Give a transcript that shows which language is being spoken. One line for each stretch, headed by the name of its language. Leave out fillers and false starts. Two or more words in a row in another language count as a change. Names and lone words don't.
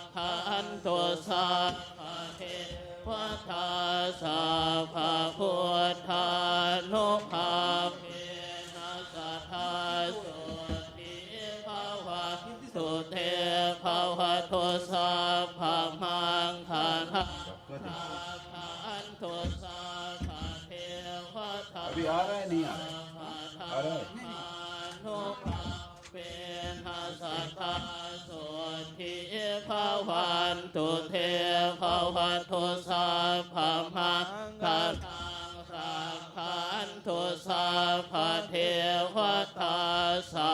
Pali: ขันตุสัพพะเทวตาสัพพะพุทธานุภาเวนัสสัทธาสุติภาวะสุเทภาวะตุสัพพะมังคังรักขันตุสัพพะเทวตา
Hindi: अभी आ रहा है नहीं आ रहा है? आ रहा है
Pali: นุภาเป็นหัสถาสุทิภาวันตุเทภาวะตุ สัพพะมังคังรักขัน ตุสัพพะเทวตาสั